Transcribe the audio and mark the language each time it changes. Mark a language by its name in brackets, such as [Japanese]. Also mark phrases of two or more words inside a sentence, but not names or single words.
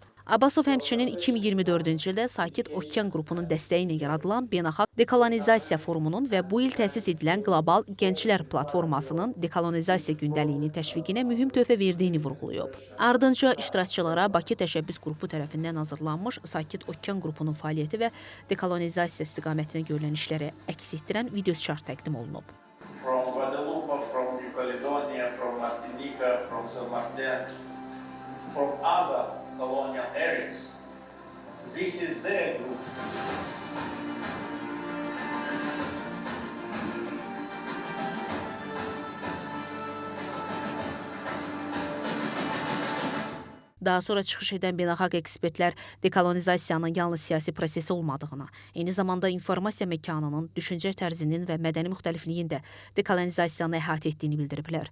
[Azerbaijani] Abbasov həmçinin 2024-cü ildə Sakit Okean qrupunun dəstəyi ilə yaradılan Beynəlxalq Dekolonizasiya Forumunun və bu il təsis edilən Qlobal Gənclər Platformasının dekolonizasiya gündəliyinin təşviqinə mühüm töhfə verdiyini vurğulayıb. Ardınca iştirakçılara Bakı Təşəbbüs Qrupu tərəfindən hazırlanmış Sakit Okean qrupunun fəaliyyəti və dekolonizasiya istiqamətinə görülən işləri əks etdirən videoşart təqdim olunub. [English] From Guadeloupe, from New Caledonia, from Martinique, from Saint-Martin, from other colonial areas. This is their group. [Azerbaijani] Daha sonra çıxış edən beynəlxalq ekspertlər dekolonizasiyanın yalnız siyasi prosesi olmadığına, eyni zamanda informasiya məkanının, düşüncə tərzinin və mədəni müxtəlifliyin də dekolonizasiyanı əhatə etdiyini bildiriblər.